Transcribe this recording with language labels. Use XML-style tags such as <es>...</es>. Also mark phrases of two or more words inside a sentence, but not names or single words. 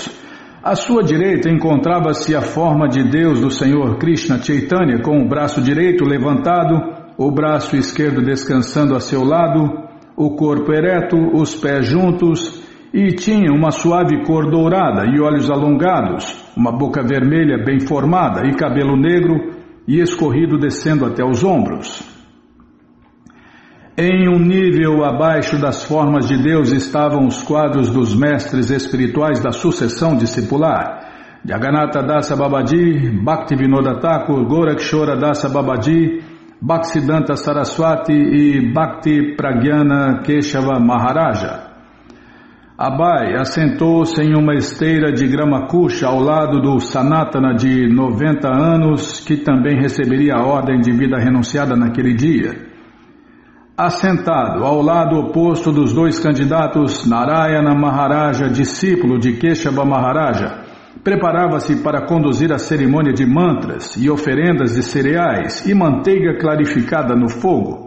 <pt>À sua direita encontrava-se a forma de Deus do Senhor Krishna Chaitanya, com o braço direito levantado, o braço esquerdo descansando a seu lado, o corpo ereto, os pés juntos, e tinha uma suave cor dourada e olhos alongados, uma boca vermelha bem formada e cabelo negro e escorrido descendo até os ombros. Em um nível abaixo das formas de Deus estavam os quadros dos mestres espirituais da sucessão discipular, Jagannatha Dasa Babaji, Bhaktivinoda Thakur, Gorakshora Dasa Babaji, Bhaktisiddhanta Saraswati e Bhakti Pragyana Keshava Maharaja. Abai assentou-se em uma esteira de grama kusha ao lado do Sanatana de 90 anos, que também receberia a ordem de vida renunciada naquele dia. Assentado ao lado oposto dos dois candidatos, Narayana Maharaja, discípulo de Keshava Maharaja, Preparava-se para conduzir a cerimônia de mantras e oferendas de cereais e manteiga clarificada no fogo.</pt>